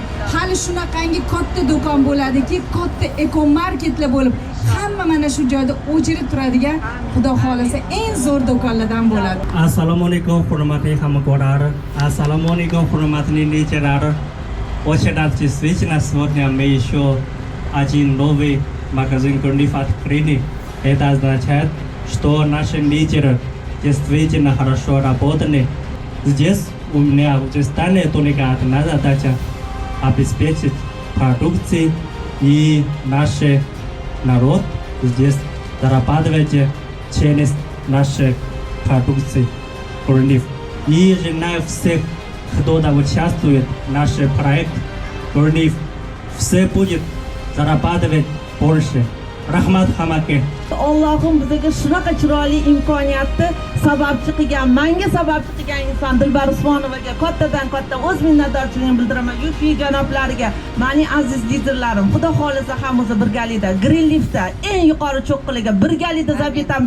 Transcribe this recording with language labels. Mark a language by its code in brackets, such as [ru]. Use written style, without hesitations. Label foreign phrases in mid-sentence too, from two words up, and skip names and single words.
[uz] Hali shunaqangi katta do'kon bo'ladiki, katta ekomarketlar bo'lib, hamma mana shu joyda o'chirib turadigan, Xudo xolasa eng zo'r do'konlardan bo'ladi. Assalomu alaykum, hurmatli hamkorlar. Assalomu alaykum, hurmatli [ru] лидеры. Очень рад действительно сегодня мы еще один новый магазин Greenleaf открыли. Это означает, что наши лидеры действительно хорошо работали. Здесь у меня уже стали только одна задача – обеспечить продукции и наш народ здесь зарабатывать через наши продукции Greenleaf. И желаю всех, кто участвует в нашем проекте Greenleaf, все будет зарабатывать больше. [uz] Rahmat hammaga. Allohim bizga shunaqa chiroyli imkoniyatni sababchi qilgan, menga sababchi qilgan inson Dilbar Usmonovaga kattadan katta o'z minnatdorchiligimni bildiraman. Yufi janoblariga, mening aziz liderlarim, Xudo xolisa hammamiz birgalikda Greenleafda eng yuqori cho'qqiliga birgalikda zabt etamiz.